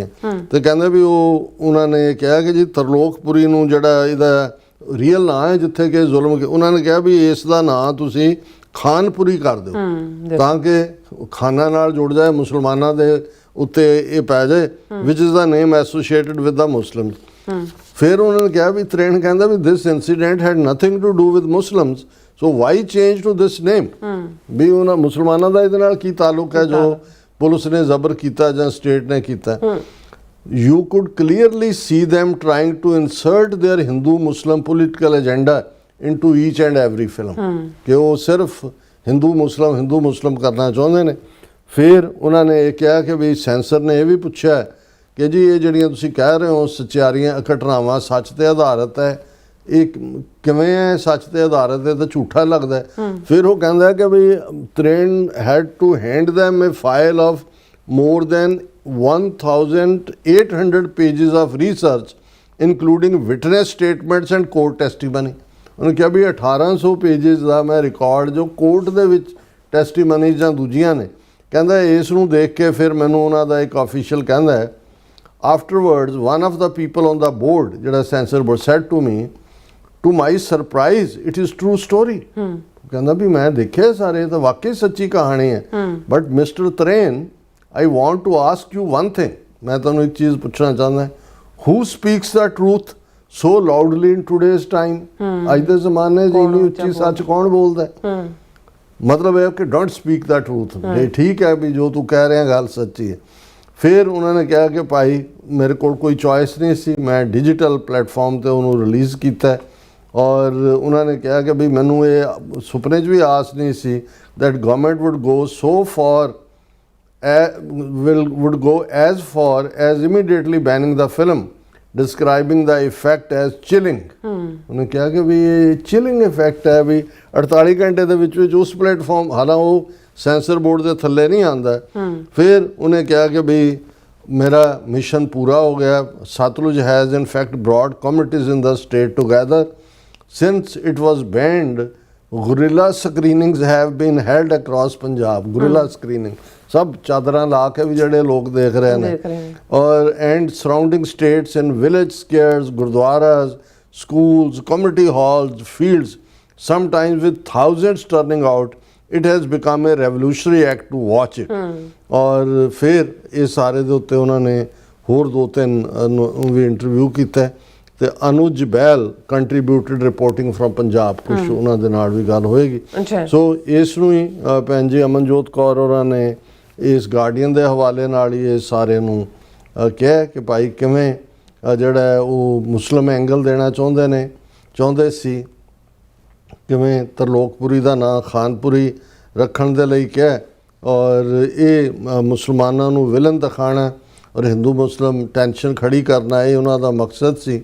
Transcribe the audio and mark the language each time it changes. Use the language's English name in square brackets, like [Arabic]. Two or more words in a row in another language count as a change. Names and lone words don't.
[Punjabi] ਤੇ ਕਹਿੰਦੇ ਵੀ ਉਹਨਾਂ ਨੇ ਕਿਹਾ ਕਿ ਜੀ ਤਰਲੋਕਪੁਰੀ ਨੂੰ ਜਿਹੜਾ ਇਹਦਾ ਰੀਅਲ ਨਾਂ ਹੈ ਜਿੱਥੇ ਕਿ ਜ਼ੁਲਮ, ਉਹਨਾਂ ਨੇ ਕਿਹਾ ਵੀ ਇਸ ਦਾ ਨਾਂ ਤੁਸੀਂ ਖਾਨਪੁਰੀ ਕਰ ਦਿਓ ਤਾਂ ਕਿ ਖਾਨਾ ਨਾਲ ਜੁੜ ਜਾਏ, ਮੁਸਲਮਾਨਾਂ ਦੇ ਉੱਤੇ ਇਹ ਪੈ ਜਾਏ, [English] which is the name associated with the Muslims. [Punjabi] ਫਿਰ ਉਹਨਾਂ ਨੇ ਕਿਹਾ ਵੀ ਤਰੇਨ ਕਹਿੰਦਾ ਵੀ [English] this incident had nothing to do with Muslims, so why change to this name. [Punjabi] ਵੀ ਉਹਨਾਂ ਮੁਸਲਮਾਨਾਂ ਦਾ ਇਹਦੇ ਨਾਲ ਕੀ ਤਾਲੁਕ ਹੈ ਜੋ ਪੁਲਿਸ ਨੇ ਜ਼ਬਰ ਕੀਤਾ ਜਾਂ ਸਟੇਟ ਨੇ ਕੀਤਾ। [English] you could clearly see them trying to insert their Hindu Muslim political agenda into each and every film [Punjabi] ਕਿ ਉਹ ਸਿਰਫ ਹਿੰਦੂ ਮੁਸਲਮ ਕਰਨਾ ਚਾਹੁੰਦੇ ਨੇ। ਫਿਰ ਉਹਨਾਂ ਨੇ ਇਹ ਕਿਹਾ ਕਿ ਵੀ ਸੈਂਸਰ ਨੇ ਇਹ ਵੀ ਪੁੱਛਿਆ ਕਿ ਜੀ ਇਹ ਜਿਹੜੀਆਂ ਤੁਸੀਂ ਕਹਿ ਰਹੇ ਹੋ ਸਚਾਰੀਆਂ ਘਟਨਾਵਾਂ ਸੱਚ ਤੇ ਆਧਾਰਿਤ ਹੈ, ਇਹ ਕਿਵੇਂ ਹੈ ਸੱਚ ਤੇ ਆਧਾਰਿਤ ਹੈ ਤਾਂ ਝੂਠਾ ਲੱਗਦਾ। ਫਿਰ ਉਹ ਕਹਿੰਦਾ ਕਿ ਵੀ [English] ਤਰੇਨ had to hand them a file of more than 1800 pages of research including witness statements and court testimony। [Punjabi] ਉਹਨੇ ਕਿਹਾ ਵੀ 1800 ਪੇਜਿਸ ਦਾ ਮੈਂ ਰਿਕਾਰਡ ਜੋ ਕੋਰਟ ਦੇ ਵਿੱਚ ਟੈਸਟੀਮਨੀ ਜਾਂ ਦੂਜੀਆਂ ਨੇ। ਕਹਿੰਦਾ ਇਸ ਨੂੰ ਦੇਖ ਕੇ ਫਿਰ ਮੈਨੂੰ ਉਹਨਾਂ ਦਾ ਇੱਕ ਆਫੀਸ਼ੀਅਲ ਕਹਿੰਦਾ ਹੈ [English] afterwards one of the people on the board ਜਿਹੜਾ censor board said to me to my surprise it is true story. [Punjabi] ਕਹਿੰਦਾ ਵੀ ਮੈਂ ਦੇਖਿਆ ਸਾਰੇ ਤਾਂ ਵਾਕਈ ਸੱਚੀ ਕਹਾਣੀ ਹੈ, [English] but Mister [Punjabi] ਤਰੇਨ [English] I want to ask you one thing, [Punjabi] ਮੈਂ ਤੁਹਾਨੂੰ ਇੱਕ ਚੀਜ਼ ਪੁੱਛਣਾ ਚਾਹੁੰਦਾ, [English] who speaks the truth so loudly in today's time? [Punjabi] ਅੱਜ ਦੇ ਜ਼ਮਾਨੇ 'ਚ ਇੰਨੀ ਉੱਚੀ ਸੱਚ ਕੌਣ ਬੋਲਦਾ ਹੈ? ਮਤਲਬ ਇਹ ਕਿ [English] don't speak the truth. [Punjabi] ਇਹ ਠੀਕ ਹੈ ਵੀ ਜੋ ਤੂੰ ਕਹਿ ਰਿਹਾ ਗੱਲ ਸੱਚੀ ਹੈ। ਫਿਰ ਉਹਨਾਂ ਨੇ ਕਿਹਾ ਕਿ ਭਾਈ ਮੇਰੇ ਕੋਲ ਕੋਈ ਚੋਇਸ ਨਹੀਂ ਸੀ, ਮੈਂ [English] digital platform [Punjabi] ਤੇ ਉਹਨੂੰ ਰਿਲੀਜ਼ ਕੀਤਾ। ਔਰ ਉਹਨਾਂ ਨੇ ਕਿਹਾ ਕਿ ਵੀ ਮੈਨੂੰ ਇਹ ਸੁਪਨੇ 'ਚ ਵੀ ਆਸ ਨਹੀਂ ਸੀ [English] that government would go so far would go as far as immediately banning the film, describing the effect as chilling। [Punjabi] ਉਹਨੇ ਕਿਹਾ ਕਿ ਵੀ ਇਹ [English] chilling effect [Punjabi] ਹੈ ਵੀ 48 ਘੰਟੇ ਦੇ ਵਿੱਚ ਉਸ ਪਲੇਟਫਾਰਮ, ਹਾਲਾਂਕਿ ਉਹ ਸੈਂਸਰ ਬੋਰਡ ਦੇ ਥੱਲੇ ਨਹੀਂ ਆਉਂਦਾ। ਫਿਰ ਉਹਨੇ ਕਿਹਾ ਕਿ ਵੀ ਮੇਰਾ ਮਿਸ਼ਨ ਪੂਰਾ ਹੋ ਗਿਆ। [English] ਸਤਲੁਜ has in fact brought communities in the state together since it was banned। guerrilla screenings have been held across Punjab। guerrilla screening [Punjabi] ਸਭ ਚਾਦਰਾਂ ਲਾ ਕੇ ਵੀ ਜਿਹੜੇ ਲੋਕ ਦੇਖ ਰਹੇ ਨੇ। [English] ਔਰ and surrounding states and village squares, gurdwaras, schools, community halls, fields, sometimes with thousands turning out, it has become a revolutionary act to watch it। [Punjabi] ਔਰ ਫਿਰ ਇਹ ਸਾਰੇ ਦੇ ਉੱਤੇ ਉਹਨਾਂ ਨੇ ਹੋਰ 2-3 ਵੀ ਇੰਟਰਵਿਊ ਕੀਤਾ ਤੇ ਅਨੁਜ ਬੈਲ [English] contributed reporting from [Punjabi] ਪੰਜਾਬ, ਕੁਝ ਉਹਨਾਂ ਦੇ ਨਾਲ ਵੀ ਗੱਲ ਹੋਏਗੀ। ਸੋ ਇਸ ਨੂੰ ਹੀ ਭੈਣ ਜੀ ਅਮਨਜੋਤ ਕੌਰ ਹੋਰਾਂ ਨੇ ਇਸ ਗਾਰਡੀਅਨ ਦੇ ਹਵਾਲੇ ਨਾਲ ਹੀ ਇਹ ਸਾਰੇ ਨੂੰ ਕਿਹਾ ਕਿ ਭਾਈ ਕਿਵੇਂ ਜਿਹੜਾ ਉਹ [English] Muslim angle [Punjabi] ਦੇਣਾ ਚਾਹੁੰਦੇ ਸੀ, ਕਿਵੇਂ ਤਰਲੋਕਪੁਰੀ ਦਾ ਨਾਂ ਖਾਨਪੁਰੀ ਰੱਖਣ ਦੇ ਲਈ ਕਿਹਾ, ਔਰ ਇਹ ਮੁਸਲਮਾਨਾਂ ਨੂੰ ਵਿਲਨ ਦਿਖਾਉਣਾ ਔਰ [English] Hindu Muslim tension [Punjabi] ਖੜੀ ਕਰਨਾ ਇਹ ਉਹਨਾਂ ਦਾ ਮਕਸਦ ਸੀ।